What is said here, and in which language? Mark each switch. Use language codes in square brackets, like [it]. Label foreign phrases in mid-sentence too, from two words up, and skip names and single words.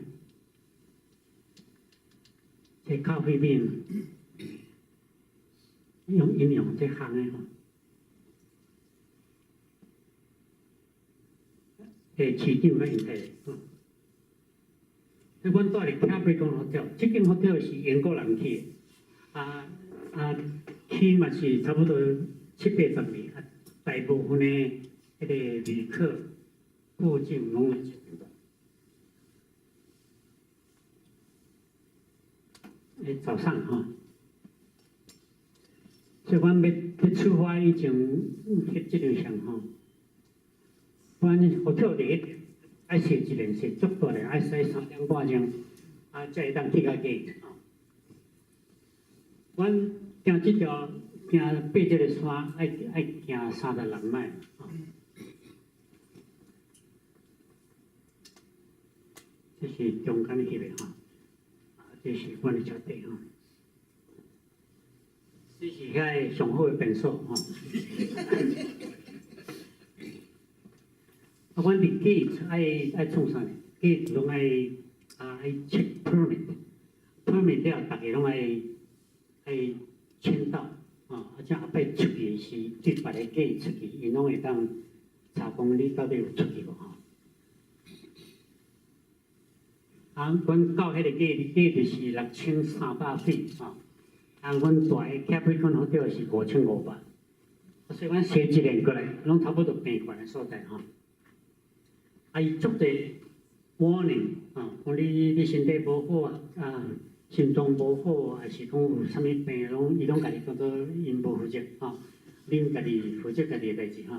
[nan] 这咖啡面用这烘的吼。市长咧用的，所以阮住伫 Capricorn Hotel，这间 hotel 是英国人起的，起嘛是差不多70、80年，大部分的迄个旅客附近拢来住。早上哈，所以阮要出发以前，翕这张相吼。阮hotel第一点，爱坐一辆车足大辆，爱驶3点半钟，啊，才会当去到 gate 吼。阮行这条爬这个山，爱行36迈吼。这是中间翕的吼，这是阮的车底吼。这是遐个上好的便所吼。啊，阮伫 gate 爱创啥呢 ？gate 拢爱 [en] check permit [nan] 了，大家拢爱签到，啊，即后摆出去是对别个 gate 出去，因拢会当查讲你到底有出去无吼。啊，阮到迄个 gate 是6300费，吼，啊，阮大个 Capricorn Hotel 是5500，所以阮坐一辆过来，拢差不多平款的所在吼。啊，伊足侪 warning 啊，讲你身体无好啊，心脏无好，还是讲有啥物病，伊拢家己当做因无负责啊，恁家己负责家己的代志哈。